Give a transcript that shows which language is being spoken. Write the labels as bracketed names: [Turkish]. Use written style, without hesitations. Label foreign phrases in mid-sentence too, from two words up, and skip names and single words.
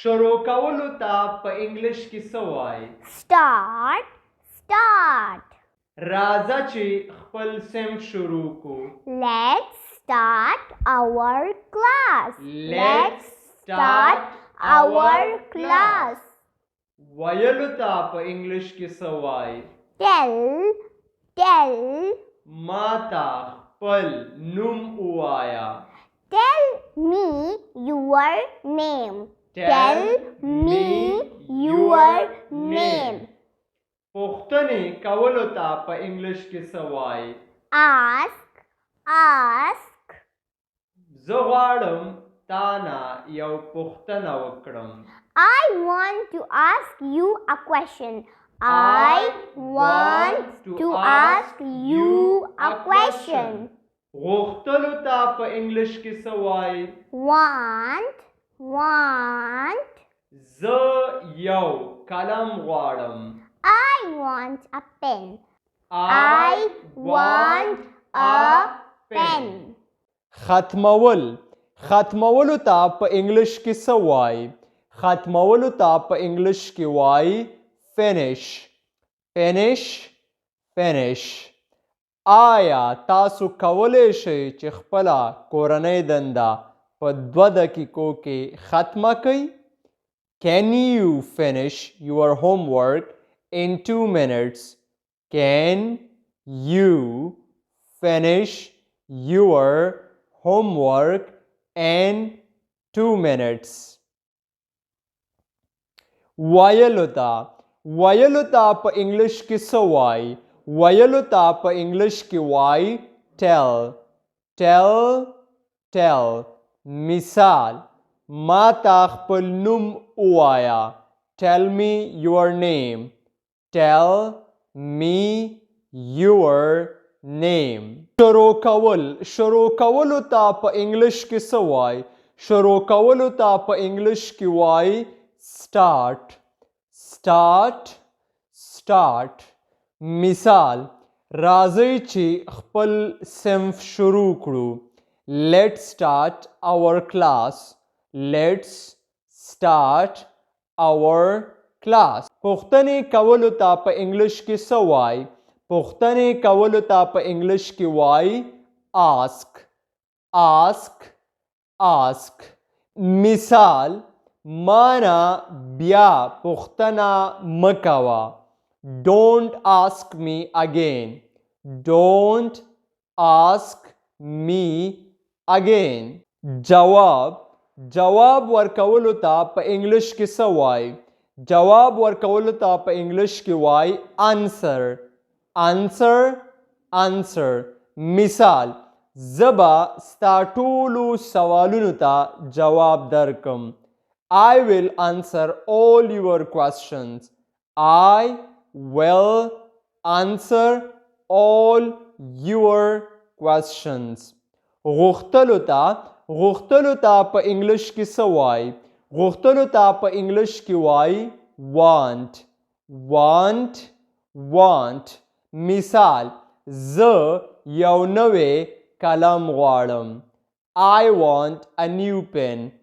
[Pashto] شروع کولو ته په انګلیش کې څه وایي؟ start راځه چې خپل صنف شروع کو. [English] let's start our class [Pashto] ویلو ته په انګلیش کې څه وایي؟ tell ما ته خپل نوم ووایه. [English] tell me your name [Pashto] پوښتنې کولو ته په انګلیش کې څه وایي؟ ask زه غواړم تا نه یو پوښتنه وکړم. [English] I want to ask you a question. [Pashto] غوښتلو ته په انګلیش کې څه وایي؟ want زه یو قلم غواړم. [English] I want a pen. [Pashto] ختمولو ته په انګلیش کې څه وایي؟ ختمولو ته په انګلیش کې وایي finish. آیا تاسو کولی شئ چې خپله کورنۍ دنده په 2 دقیقو کې ختمه کړئ؟ [English] Can you finish your homework in 2 minutes? Can you finish your homework in 2 minutes? [Pashto] ویلو ته په انګلیش کې څه وایي؟ ویلو ته په انګلیش کې وایي tell. مثال: ما ته خپل نوم ووایه. [English] Tell me your name. [Pashto] شروع کولو ته په انګلیش کې څه وایي؟ شروع کولو ته په انګلیش کې وایي start. مثال: راځئ چې خپل صنف شروع کړو. [English] Let's start our class. [Pashto] پوښتنې کولو ته په انګلیش کې څه وایي؟ پوښتنې کولو ته په انګلیش کې وایي ask. مثال: ما نه بیا پوښتنه مه کوه. [English] Don't ask me again. [Pashto] جواب ورکولو ته په انګلیش کې څه وایي؟ جواب ورکولو ته په انګلیش کې وایي answer. مثال: زه به ستا ټولو سوالونو ته جواب درکم. [English] I will answer all your questions. [Pashto] غوښتلو ته په انګلیش کې څه وایي؟ غوښتلو ته په انګلیش کې وایي want. مثال: زه یو نوی قلم غواړم. [English] I want a new pen.